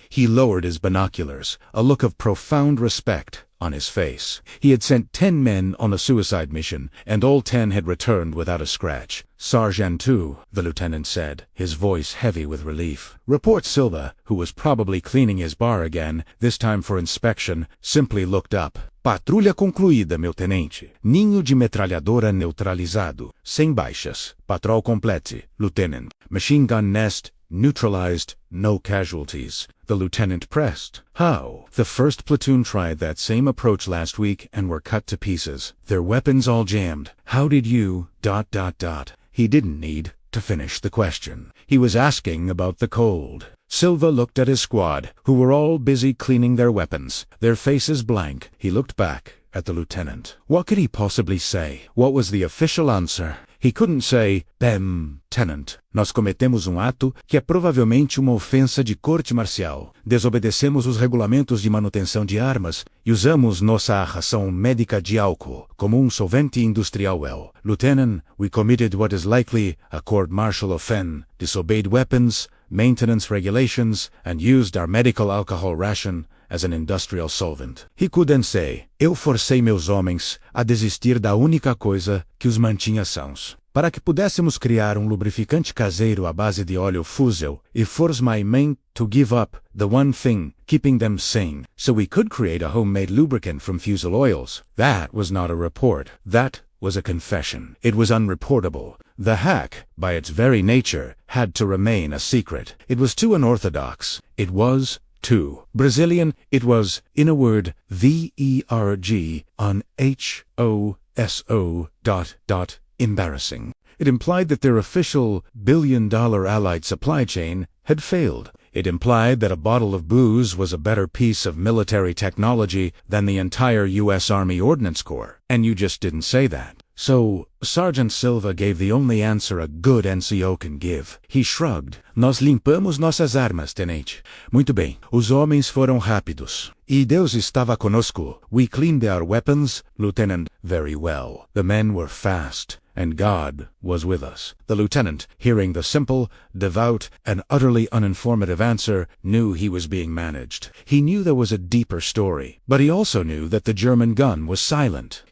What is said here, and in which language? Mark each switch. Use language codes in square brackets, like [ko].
[en] He lowered his binoculars, a look of profound respect on his face. He had sent 10 men on a suicide mission, and all 10 had returned without a scratch. Sergeant 2, the lieutenant said, his voice heavy with relief. Report Silva, who was probably cleaning his bar again, this time for inspection, simply looked up. [pt] Patrulha concluída, meu tenente. Ninho de metralhadora neutralizado. Sem baixas. [en] Patrol complete, lieutenant. Machine gun nest neutralized, no casualties. The lieutenant pressed. How? The first platoon tried that same approach last week and were cut to pieces. Their weapons all jammed. How did you... He didn't need to finish the question. He was asking about the cold. Silva looked at his squad, who were all busy cleaning their weapons, their faces blank. He looked back at the lieutenant. What could he possibly say? What was the official answer? He couldn't say, [pt] Tenant, nós cometemos ato que é provavelmente uma ofensa de corte marcial. Desobedecemos os regulamentos de manutenção de armas e usamos nossa ração médica de álcool como solvente industrial. [en] Lieutenant, we committed what is likely a court-martial offense, disobeyed weapons, maintenance regulations, and used our medical alcohol ration as an industrial solvent. He couldn't say, [pt] eu forcei meus homens a desistir da única coisa que os mantinha sãos. Para que pudéssemos criar lubrificante caseiro à base de óleo fusel, [en] it forced my men to give up the one thing keeping them sane, so we could create a homemade lubricant from fusel oils. That was not a report. That was a confession. It was unreportable. The hack, by its very nature, had to remain a secret. It was too unorthodox. It was too Brazilian. It was, in a word, verg on HOSO ... embarrassing. It implied that their official billion-dollar Allied supply chain had failed. It implied that a bottle of booze was a better piece of military technology than the entire U.S. Army Ordnance Corps. And you just didn't say that. So, Sergeant Silva gave the only answer a good NCO can give. He shrugged. [pt] Nós limpamos nossas armas, tenente. Muito bem. Os homens foram rápidos. E Deus estava conosco. [en] We cleaned our weapons, Lieutenant. Very well. The men were fast. And God was with us. The lieutenant, hearing the simple, devout, and utterly uninformative answer, knew he was being managed. He knew there was a deeper story, but he also knew that the German gun was silent.